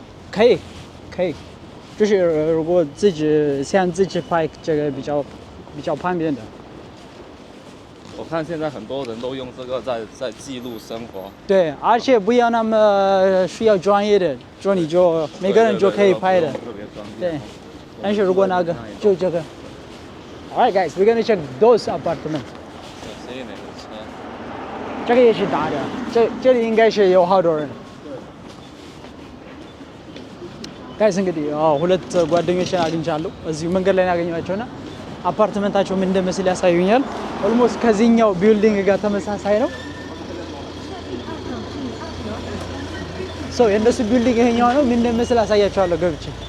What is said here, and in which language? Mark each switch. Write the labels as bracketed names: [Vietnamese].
[Chinese] 可以，就是如果想自己拍，这个比较方便的。我看现在很多人都用这个在记录生活。对，而且不要那么需要专业的，说你就每个人就可以拍的。特别专业。对，但是如果那个就这个。 [English] Alright guys, we're gonna check those apartments. [Chinese] 谁哪个车？这个也是大的，这里应该是有好多人。 [Amharic] Guys እንግዲህ ሁለት ጓደኞችን አግኝቻለሁ እዚሁ መንገድ ላይ ያገኘኋቸውና አፓርትመንታቸው ምን እንደመስል ያሳዩኛል። ኦልሞስት ከዚህኛው ቢልዲንግ ጋር ተመሳሳይ ነው። የእነሱ ቢልዲንግ ይሄኛው ነው። ምን እንደመስል አሳያቸዋለሁ ገብቼ።